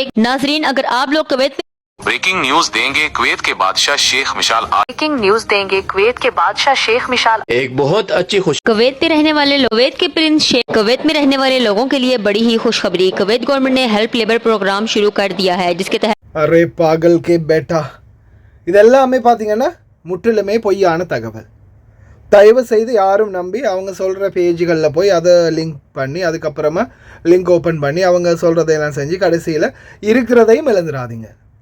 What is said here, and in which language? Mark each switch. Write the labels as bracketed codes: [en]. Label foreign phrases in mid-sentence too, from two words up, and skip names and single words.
[hi] नाजरीन अगर आप लोग कुवैत [en] breaking news [hi] देंगे कुवैत के बादशाह शेख मिशाल। [en] breaking news [hi] देंगे कुवैत के बादशाह शेख मिशाल। एक बहुत अच्छी खुश कुवैत में रहने वाले कुवैत के प्रिंस शेख कुवैत में रहने वाले लोगों के लिए बड़ी ही खुशखबरी। कुवैत गवर्नमेंट ने [en] help labour program [hi] शुरू कर दिया है, जिसके तहत अरे पागल के बेटा, [ta] இதெல்லாமே பார்த்தீங்கன்னா முற்றிலுமே பொய்யான தகவல். தயவு செய்து யாரும் நம்பி அவங்க சொல்கிற பேஜுகளில் போய் அதை லிங்க் பண்ணி அதுக்கப்புறமா [en] link open [ta] பண்ணி அவங்க சொல்கிறதையெல்லாம் செஞ்சு கடைசியில் இருக்கிறதையும் இழந்துடாதீங்க.